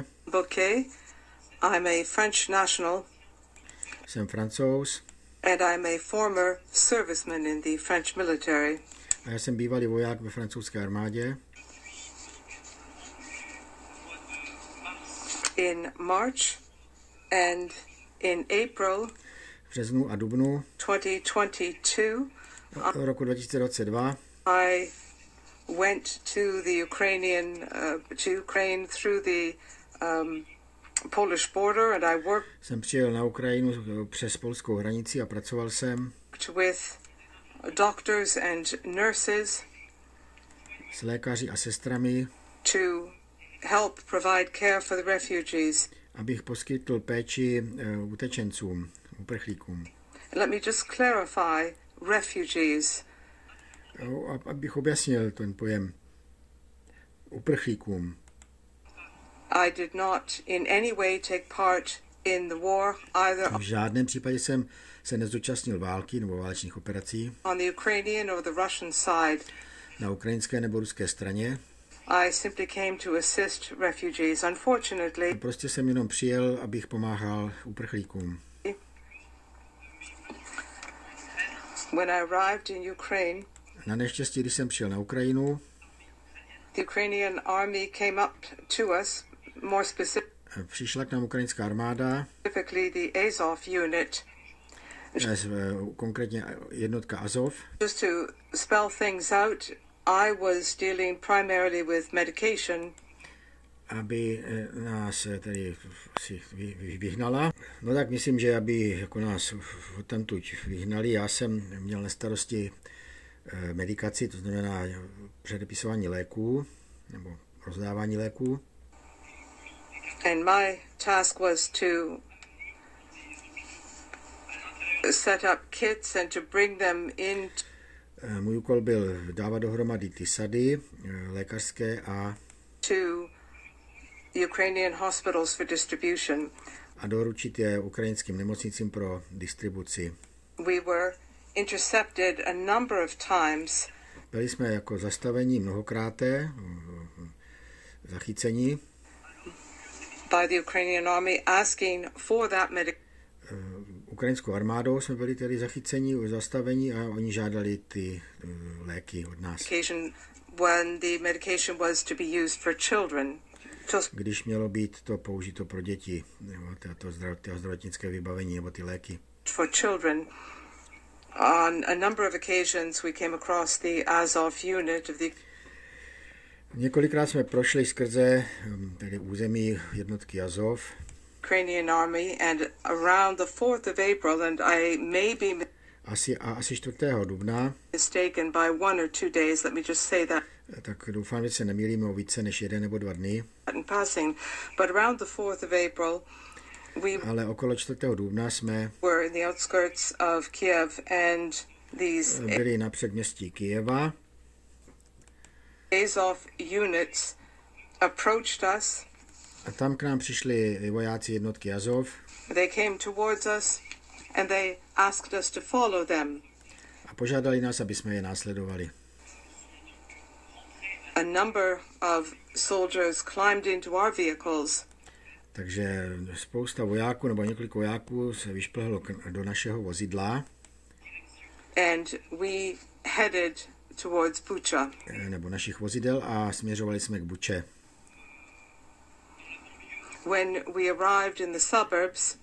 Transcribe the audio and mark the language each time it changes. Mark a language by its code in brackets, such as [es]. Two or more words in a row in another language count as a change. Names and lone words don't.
[en] Bouquet. I'm a French national [cs] jsem Francouz [en] and I'm a former serviceman in the French military. [cs] a já jsem bývalý voják ve francouzské armádě. [en] In March and in April [cs] V březnu a dubnu [en] 2022, [cs] roku 2022 [en] I went to the to Ukraine through the Polish border, and I worked [cs] jsem přijel na Ukrajinu přes polskou hranici a pracoval jsem [en] with doctors and nurses [cs] s lékaři a sestrami, [en] to help provide care for the refugees. [cs] abych poskytl péči utečencům, uprchlíkům. [en] Let me just clarify refugees. [cs] Abych objasnil ten pojem uprchlíkům. [en] I did not in any way take part in the war, either [cs] V žádném případě jsem se nezúčastnil války nebo válečných operací [en] on the Ukrainian or the Russian side. [cs] na ukrajinské nebo ruské straně. [en] I simply came to assist refugees. Unfortunately, [cs] Prostě jsem jenom přijel, abych pomáhal uprchlíkům. [en] when I arrived in Ukraine, [cs] Na neštěstí, když jsem přijel na Ukrajinu, [en] the Ukrainian army came up to us, more [cs] přišla k nám ukrajinská armáda, [en] specifically the Azov unit, [cs] konkrétně jednotka Azov. [en] just to spell things out. I was dealing primarily with medication, [cs] aby nás tedy si vyhnala. No tak myslím, že aby jako nás odtamtud vyhnali, já jsem měl na starosti medikaci, to znamená předepisování léků nebo rozdávání léků. [en] and my task was to set up kits and to bring them in [cs] Můj úkol byl dávat dohromady ty sady lékařské [en] to the Ukrainian hospitals for distribution. [cs] a doručit je ukrajinským nemocnicím pro distribuci. [en] We were intercepted a number of times [cs] Byli jsme jako zastavení mnohokráté, zachyceni [en] by the Ukrainian army asking for that [cs] ukrajinskou armádou, jsme byli tedy zachyceni, zastavení a oni žádali ty léky od nás. [en] medication when the medication was to be used for children. Just [cs] Když mělo být to použito pro děti, nebo to zdravotnické vybavení, nebo ty léky. [en] for children. On a number of occasions we came across the Azov unit of the [cs] Několikrát jsme prošli skrze tedy území jednotky Azov, [en] Ukrainian army, and around the 4th of April, and I may be [cs] asi 4. dubna, [en] mistaken by 1 or 2 days, let me just say that [cs] tak doufám, že se nemýlíme o více než 1 nebo 2 dny, [en] in passing, but around the 4th of April, we [cs] ale okolo 4. dubna jsme [en] were in the outskirts of Kiev, and these [cs] byli na předměstí Kyjeva. [en] Azov units approached us. [cs] A tam k nám přišli vojáci jednotky Azov [en] They came towards us, and they asked us to follow them. [cs] a požádali nás, aby jsme je následovali. [en] A number of soldiers climbed into our vehicles. [cs] Takže spousta vojáků nebo několik vojáků se vyšplhlo do našeho vozidla [en] And we headed towards Buči. [cs] nebo našich vozidel a směřovali jsme k Buče. [en] When we arrived in the suburbs,